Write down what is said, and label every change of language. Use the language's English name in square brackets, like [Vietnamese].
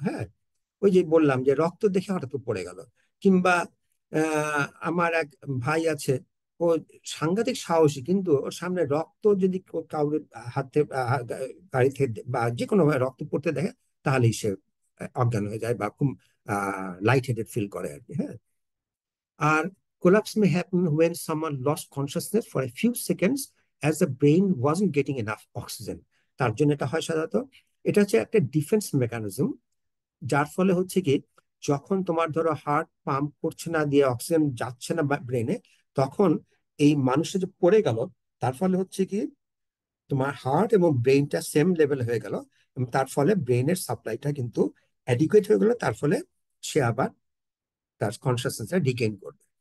[Bangla] হ্যাঁ, ওই যে বললাম যে রক্ত দেখে হঠাৎ করে পড়ে গেল। কিংবা আমার এক ভাই আছে, ও সাংঘাতিক সাহসী, কিন্তু ওর সামনে রক্ত যদি কাউকে হাতে গাড়ি থেকে বা যে কোনো ভাবে রক্ত পড়তে দেখে, তাহলেই সে অজ্ঞান হয়ে যায় বা খুব লাইট হেডেড ফিল করে আর কি। হ্যাঁ। [English] আর collapse may happen when someone lost consciousness for a few seconds as the brain wasn't getting enough oxygen। [Bangla] তার জন্য এটা হয় সাধারণত, এটা হচ্ছে একটা ডিফেন্স মেকানিজম, যার ফলে হচ্ছে কি, যখন তোমার ধরো হার্ট পাম্প করছে না, দিয়ে অক্সিজেন যাচ্ছে না ব্রেনে, তখন এই মানুষটা যে পড়ে গেল, তার ফলে হচ্ছে কি তোমার হার্ট এবং ব্রেনটা সেম লেভেল হয়ে গেল, এবং তার ফলে ব্রেনের সাপ্লাইটা কিন্তু অ্যাডিকুয়েট হয়ে গেল, তার ফলে সে আবার তার কনসিয়াসনেস রিগেইন করবে।